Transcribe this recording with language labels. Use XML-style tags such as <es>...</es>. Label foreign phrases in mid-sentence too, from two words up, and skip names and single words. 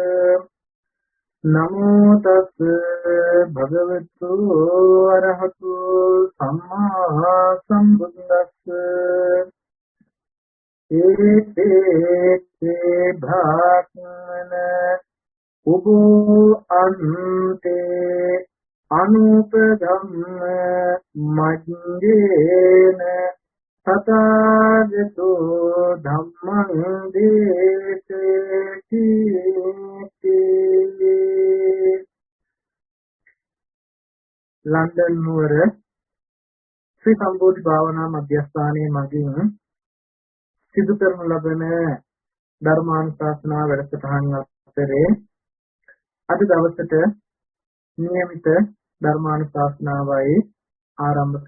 <pi>නමෝ තස්ස භගවතු වරහතෝ සම්මා සම්බුද්දස්ස ඒතේ භාක්මන උබෝ අන්තේ අනුපගම්ම මජ්ජේන තථාගතෝ ධම්මං දේසති.</pi> <si>ලන්ඩන් නුවර ශ්‍රී සම්බෝධි භාවනා මධ්‍යස්ථානයේ මගින් සිදු කරනු ලබන ධර්මානුශාසනා වැඩසටහන් අතරේ අද දවසට නියමිත ධර්මානුශාසනාවයි ආරම්භ</si>